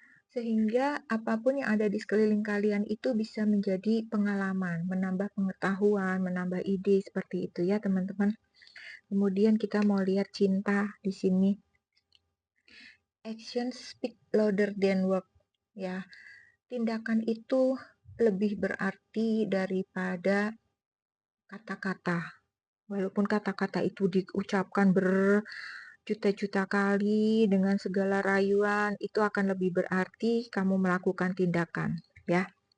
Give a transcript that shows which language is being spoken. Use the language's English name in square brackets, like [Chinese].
[Indonesian] Sehingga apapun yang ada di sekeliling kalian itu bisa menjadi pengalaman, menambah pengetahuan, menambah ide seperti itu ya teman-teman. Kemudian kita mau lihat cinta di sini. [English] Action speak louder than word ya. [Indonesian] Tindakan itu lebih berarti daripada kata-kata. Walaupun kata-kata itu diucapkan berjuta-juta kali dengan segala rayuan, itu akan lebih berarti kamu melakukan tindakan, ya.